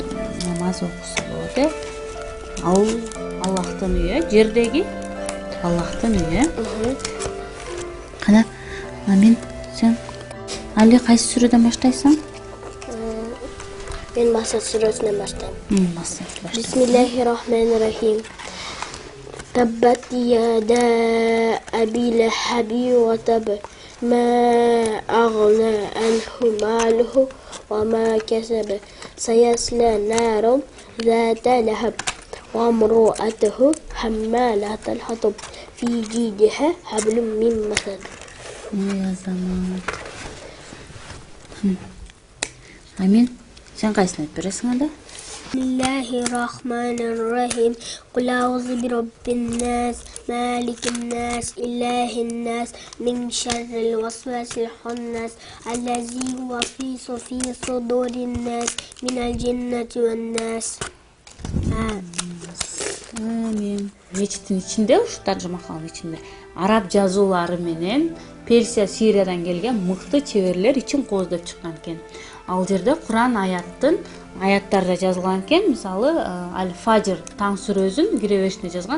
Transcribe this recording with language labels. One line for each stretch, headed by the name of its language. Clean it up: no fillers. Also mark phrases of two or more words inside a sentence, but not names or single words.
Kyrgyz: Намаз окуса болот, Ал Аллахтын үйү, жердеги Аллахтын үйү. Кана, Амин, сен Али кайсы сүрөдөн баштайсың? Мен Масад сүрөсүнөн баштайм. Масад башта.
Arabic: بسم الله الرحمن الرحيم. تبت يدا أبي لهب وتب. ما أغنى عنه ماله وما كسب سيصلى نارا ذات لهب وامرأته حمالة الحطب في جيدها حبل من مسد. يا زمان. Амин.
Kyrgyz: Сен кайсыны айтып бересиң анда?
Arabic: بسم الله الرحمن الرحيم. قل أعوذ برب الناس، ملك الناس، إله الناس، من شر الوسواس الخناس، الذي هو في صدور الناس، من الجنة والناس.
Kyrgyz: Амин. Мечиттин ичинде, ушу Тадж Махалдын ичинде араб жазуулары менен Персия, Сириядан келген мыкты чеберлер ичин кооздоп чыккан экен. Ал жерде Куран аяттарда жазылган экен. Мисалы, Аль-Фаджр таң сүрөсүн киребешине жазган.